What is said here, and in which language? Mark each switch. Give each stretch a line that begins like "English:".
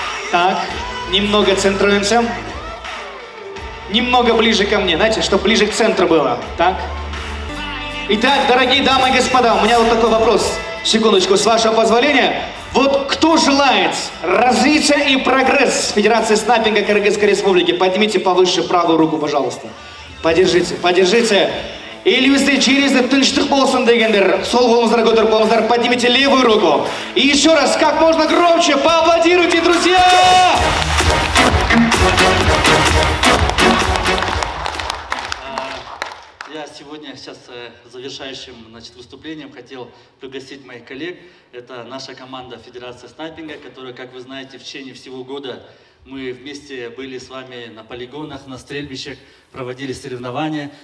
Russian: Так, немного центруемся. Немного ближе ко мне, знаете, чтобы ближе к центру было. Так. Итак, дорогие дамы и господа, у меня вот такой вопрос. Секундочку, с вашего позволения. Вот кто желает развития и прогресс Федерации снайпинга Кыргызской Республики, поднимите повыше правую руку, пожалуйста. Подержите, подержите.
Kazakh: Елімізде жерізде тыныштық болсын дегендер, сол қолыңыздар көтеріп қолыңыздар,
Russian: поднимите левую руку. И еще раз, как можно громче, поаплодируйте, друзья! Я сегодня сейчас завершающим выступлением хотел пригласить моих коллег. Это наша команда Федерации снайпинга, которая, как вы знаете, в течение всего года мы вместе были с вами на полигонах, на стрельбищах, проводили соревнования.